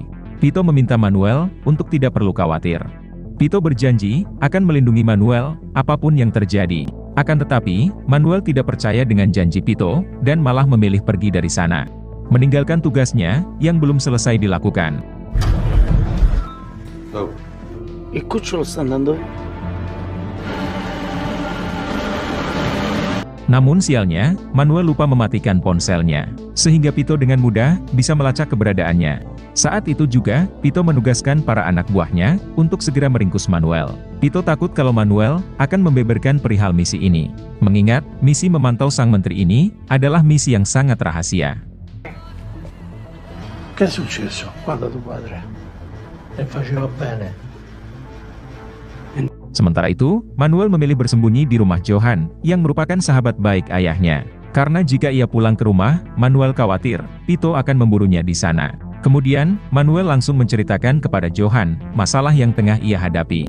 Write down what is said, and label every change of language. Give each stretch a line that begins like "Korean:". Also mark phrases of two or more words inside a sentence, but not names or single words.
Indonesian: Pito meminta Manuel, untuk tidak perlu khawatir. Pito berjanji, akan melindungi Manuel, apapun yang terjadi. Akan tetapi, Manuel tidak percaya dengan janji Pito, dan malah memilih pergi dari sana. Meninggalkan tugasnya, yang belum selesai dilakukan. Oh.
Italian: Il cucciolo sta andando?
Indonesian: Namun sialnya, Manuel lupa mematikan ponselnya, sehingga Pito dengan mudah bisa melacak keberadaannya. Saat itu juga, Pito menugaskan para anak buahnya untuk segera meringkus Manuel. Pito takut kalau Manuel akan membeberkan perihal misi ini, mengingat misi memantau sang menteri ini adalah misi yang sangat rahasia.
Italian: Che è successo? Guarda tuo padre. E faceva bene.
Indonesian: Sementara itu, Manuel memilih bersembunyi di rumah Johan, yang merupakan sahabat baik ayahnya. Karena jika ia pulang ke rumah, Manuel khawatir, Pito akan memburunya di sana. Kemudian, Manuel langsung menceritakan kepada Johan, masalah yang tengah ia hadapi.